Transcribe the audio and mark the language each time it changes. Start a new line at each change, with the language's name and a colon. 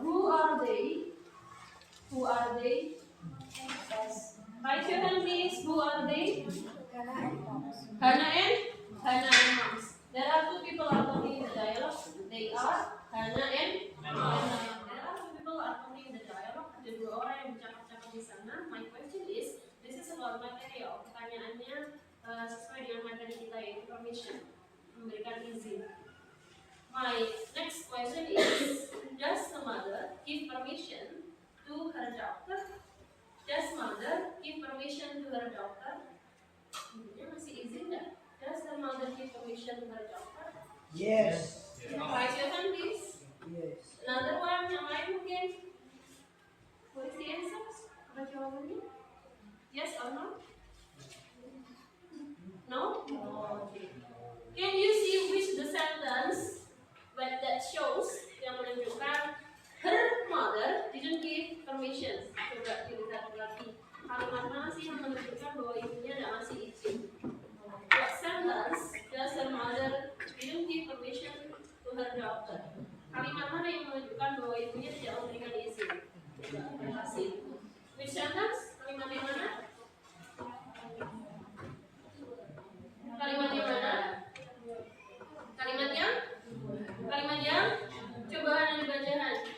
English: Who are they? Who are they? Raise your hand please. Who are they? Hannah and Moms. There are 2 people are talking in the dialogue. They are Hannah and Moms. There are 2 people are talking in the dialogue.
Indonesian: Ada 2 orang yang bercakap-cakap di sana.
English: My question is, this is about material.
Indonesian: Pertanyaannya sesuai dengan materi kita yaitu permission, memberikan izin.
English: My next question is, does the mother give permission to her daughter? Does mother give permission to her daughter?
Indonesian: Masih izin nggak?
English: Does the mother give permission to her daughter? Yes. Raise your hand please. Yes. Another one,
Indonesian: yang lain mungkin?
English: What is the answer?
Indonesian: Apa jawabannya?
English: Yes or no? No? Okay. Can you see which the sentence that shows
Indonesian: yang menunjukkan
English: her mother didn't give permission?
Indonesian: Coba dilihat lagi. Kalimat mana sih yang menunjukkan bahwa ibunya tidak ngasih izin?
English: What sentence does her mother didn't give permission to her daughter?
Indonesian: Kalimat mana yang menunjukkan bahwa ibunya tidak memberikan izin? Terima kasih.
English: Which sentence?
Indonesian: Kalimat yang mana? Kalimat yang mana? Kalimat yang coba Hana dibacakan.